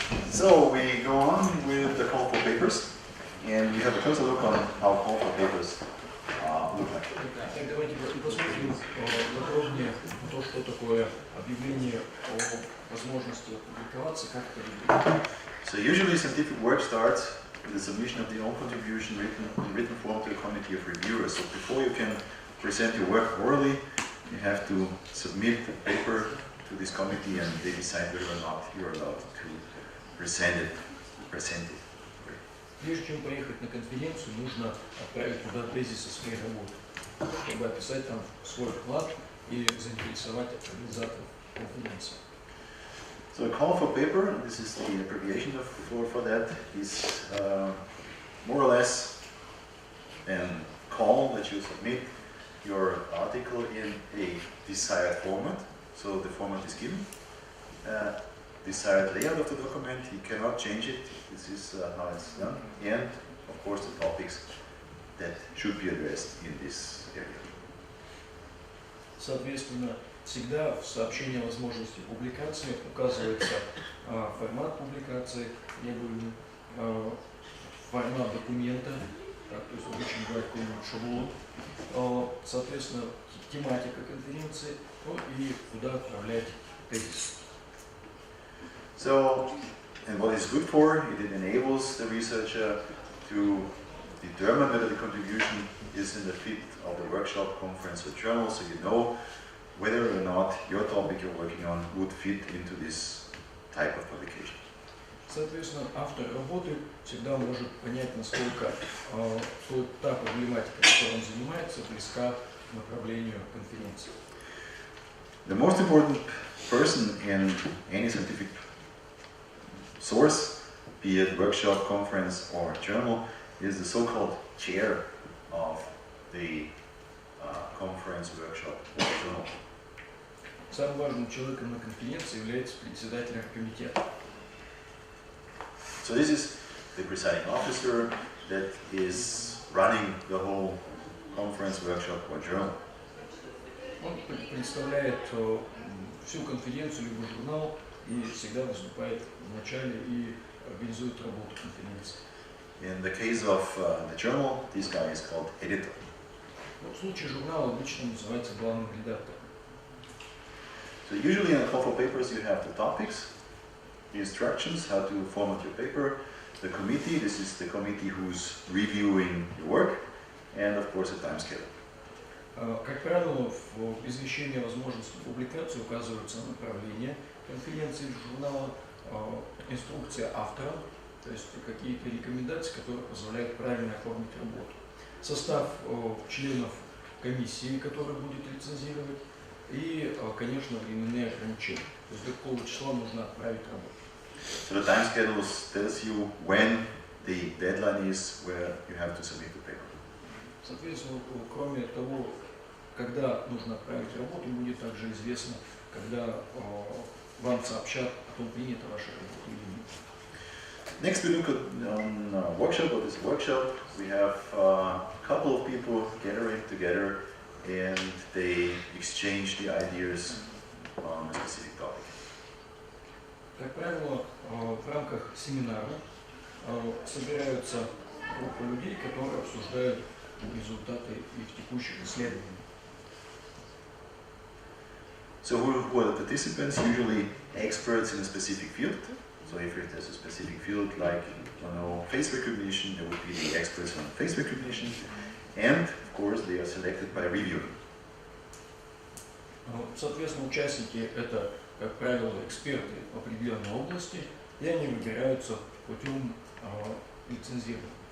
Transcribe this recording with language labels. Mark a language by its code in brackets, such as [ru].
[en] So we go on with the call for papers, and we have a closer look on how call for papers look like. [ru] Так, давайте посмотрим подробнее то, что такое объявление о возможности опубликоваться, как это выглядит. [en] So usually scientific work starts with the submission of the own contribution in written form to a committee of reviewers. So before you can present your work orally, you have to submit the paper to this committee, and they decide whether or not you're allowed to present it. [ru] Прежде чем поехать на конференцию, нужно отправить туда тезисы своей работы, чтобы описать там свой вклад и заинтересовать организаторов конференции. [en] So a call for paper, this is the abbreviation for that, is more or less a call that you submit your article in a desired format. So the format is given. Desired layout of the document, you cannot change it. This is how it's done. And of course the topics that should be addressed in this area. [ru] Соответственно, всегда в сообщении о возможности публикации указывается формат публикации, требуемый, формат документа, то есть обычно бывает какой-нибудь шаблон, соответственно, тематика конференции, и куда отправлять тезис. [en] So, and what it's good for, it enables the researcher to determine whether the contribution is in the fit of the workshop, conference, or journal, so you know whether or not your topic you're working on would fit into this type of publication. [ru] Соответственно, автор работы всегда может понять, насколько та проблематика, которой он занимается, близка к направлению конференции. [en] The most important person in any scientific source, be it workshop, conference, or journal, is the so-called chair of the conference, workshop, or journal. [ru] Самым важным человеком на конференции является председатель комитета. [en] So this is the presiding officer that is running the whole conference, workshop, or journal. [ru] Он представляет всю конференцию либо журнал и всегда выступает в начале и организует работу конференции. [en] In the case of the journal, this guy is called editor. [ru] В случае журнала обычно называется главным редактором. [en] So usually in a call for papers you have the topics, the instructions, how to format your paper, the committee, this is the committee who's reviewing your work, and of course a time scale. [ru] Как правило, в извещении о возможности публикации указываются направления конференции журнала, инструкция автора, то есть какие-то рекомендации, которые позволяют правильно оформить работу. Состав членов комиссии, который будет рецензировать, и, конечно, временные ограничения. То есть до какого числа нужно отправить работу. [en] So the time schedule tells you when the deadline is where you have to submit the paper. [ru] Соответственно, кроме того, когда нужно отправить работу, будет также известно, когда вам сообщат о том, принята ваша работа или нет. [en] Next we look at workshop. What is a workshop? We have a couple of people gathering together and they exchange the ideas on a specific topic. [ru] Как правило, в рамках семинара собираются группа людей, которые обсуждают результаты их текущих исследований. [en] So who are the participants? Usually experts in a specific field. So if there's a specific field like, face recognition, there would be the experts on face recognition. And of course they are selected by reviewing. [ru] Соответственно, участники это, как правило, эксперты в определенной области, и они выбираются путем лицензирования.